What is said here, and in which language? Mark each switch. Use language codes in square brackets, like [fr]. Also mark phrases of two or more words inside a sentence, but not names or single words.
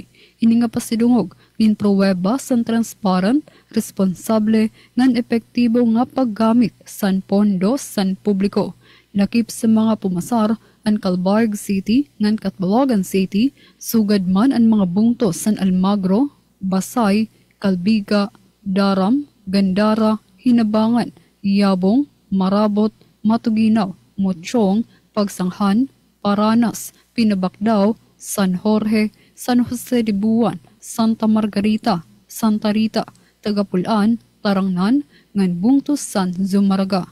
[war] Ini nga pasidungog minpruweba sa transparent, responsable ngan epektibo nga paggamit sa pondo sa publiko. Lakip sa mga pumasar ang Calbarg City ngan Catbalogan City, sugad man ang mga bungto sa Almagro, Basay, Calbiga, Daram, Gandara, Hinabangan, Yabong, Marabot, Matuginaw, Mochong, Pagsanghan, Paranas, Pinabakdaw, San Jorge, San Jose de Buwan, Santa Margarita, Santa Rita, Tagapulan, Tarangnan, ngan bungtos San Zumaraga.